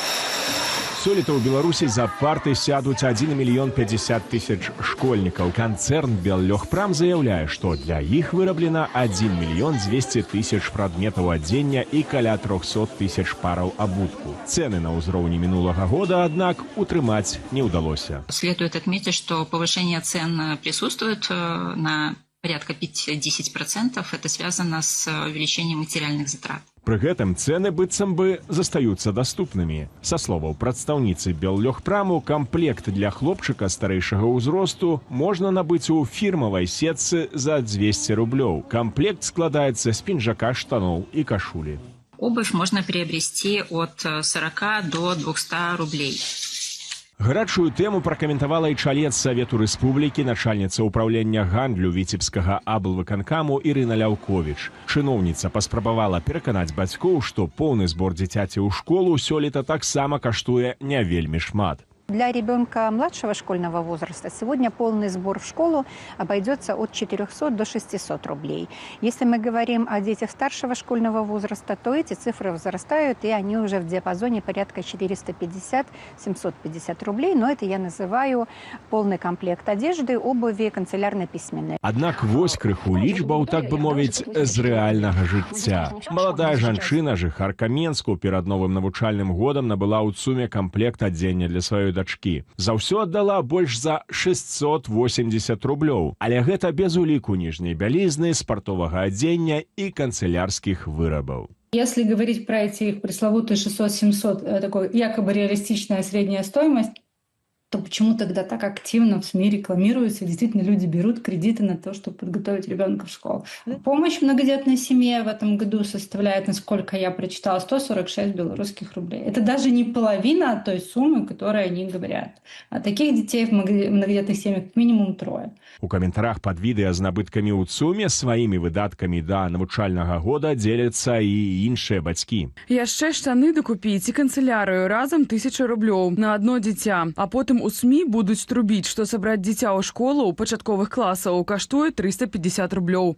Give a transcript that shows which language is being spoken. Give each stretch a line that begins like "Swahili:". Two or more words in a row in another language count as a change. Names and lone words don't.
Belarusian: Сёлета ў Беларусі за парты сядуць 1 мільён 50 тысяч школьнікаў. Канцэрн «Беллёгпрам» заяўляе, што для іх выраблена 1 мільён 200 тысяч прадметаў адзення і каля 300 тысяч параў абутку. Цэны на ўзроўні мінулага года, аднак, утрымаць не ўдалося.
Russian: Следует отметить, что повышение цен присутствует на порядка 5-10%. Это связано с увеличением материальных затрат.
Belarusian: Пры гэтым цэны быццам бы застаюцца даступнымі. Са словаў прадстаўніцы «Беллёгпраму», камплект для хлопчыка старэйшага ўзросту можна набыць у фірмавай сетцы за 200 рублёў. Камплект складаецца з пінжака, штаноў і кашулі.
Russian: Обувь можно приобрести от 40 до 200 рублей.
Belarusian: Гарачую тэму пракаментавала і чалец Савету Рэспублікі, начальніца ўпраўлення гандлю віцебскага аблвыканкаму Ірына Ляўковіч. Чыноўніца паспрабавала пераканаць бацькоў, што поўны збор дзіцяці ў школу сёлета таксама каштуе не вельмі шмат.
Russian: Для ребенка младшего школьного возраста сегодня полный сбор в школу обойдется от 400 до 600 рублей. Если мы говорим о детях старшего школьного возраста, то эти цифры возрастают, и они уже в диапазоне порядка 450-750 рублей. Но это я называю полный комплект одежды, обуви, канцелярно-письменной.
Belarusian: Аднак вось крыху лічбаў, так бы мовіць, з рэальнага жыцця. Маладая жанчына, жыхарка Менску, перад новым навучальным годам набыла ў суме камплект адзення для сваёй дачкі. За ўсё аддала больш за 680 рублёў. Але гэта без уліку ніжняй бялізны, спартовага адзення і канцелярскіх вырабаў.
Russian: Если говорить про эти пресловутые 600-700, такой якобы реалистичная средняя стоимость, то почему тогда так активно в СМИ рекламируется, и действительно люди берут кредиты на то, чтобы подготовить ребенка в школу. Помощь многодетной семье в этом году составляет, насколько я прочитала, 146 белорусских рублей. Это даже не половина той суммы, которую они говорят. А таких детей в многодетных семьях как минимум 3.
Belarusian: У каментарах пад відэа з набыткамі ў ЦУМе сваімі выдаткамі да навучальнага года дзеляцца і іншыя бацькі. Яшчэ штаны дакупіць і канцылярыю разам 1000 рублёў на одно дзіця. А потым у СМІ будуць трубіць, што сабраць дзіця ў школу ў пачатковых класаў каштуе 350 рублёў.